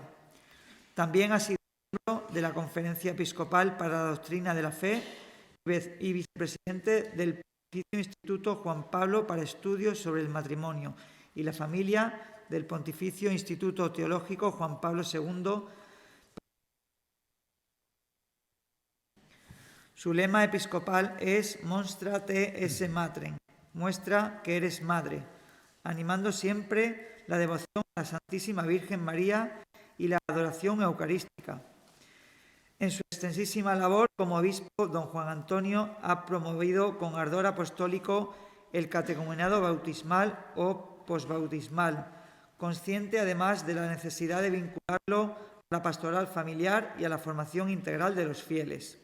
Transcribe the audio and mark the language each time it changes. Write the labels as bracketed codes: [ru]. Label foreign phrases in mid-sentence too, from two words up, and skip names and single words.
[es] También ha sido miembro de la Conferencia Episcopal para la Doctrina de la Fe y vicepresidente del Pontificio Instituto Juan Pablo para Estudios sobre el Matrimonio y la Familia del Pontificio Instituto Teológico Juan Pablo II. Su lema episcopal es [la] Monstra te esse matrem, [es] muestra que eres madre, animando siempre la devoción a la Santísima Virgen María y la adoración eucarística. En su extensísima labor como obispo, don Juan Antonio ha promovido con ardor apostólico el catecumenado bautismal o posbautismal, consciente además de la necesidad de vincularlo a la pastoral familiar y a la formación integral de los fieles.